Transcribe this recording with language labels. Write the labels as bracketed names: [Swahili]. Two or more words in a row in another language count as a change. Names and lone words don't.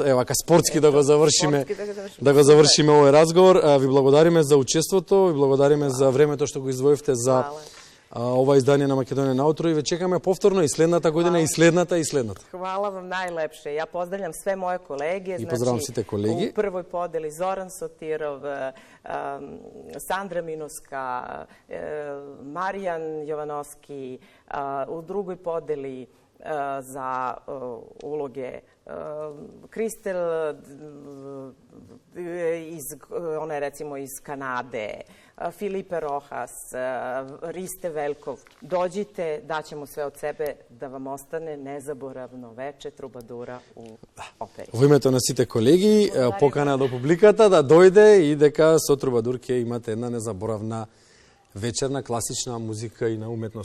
[Macedonian] Вака спортски да го завршиме овој разговор. Ви благодариме за учеството, ви благодариме за времето што го издвоивте за ова издание на Македонија наутро и ве чекаме повторно и следната година, и следната. [Serbian] Hvala vam najlepše. Ja pozdravljam sve moje kolege. I pozdravljam svi te kolege. U prvoj podeli Zoran Sotirov, Sandra Minuska, Marijan Jovanovski, u drugoj podeli za uloge Kristel, ona je recimo iz Kanade, Filipe Rojas, Riste Veljkov. Dođite, daćemo sve od sebe da vam ostane nezaboravno veče Трубадура u опери. [Macedonian] Во името на сите колеги, покана до публиката да дојде и дека со Трубадур ќе имате една незаборавна вечерна класична музика и на уметност.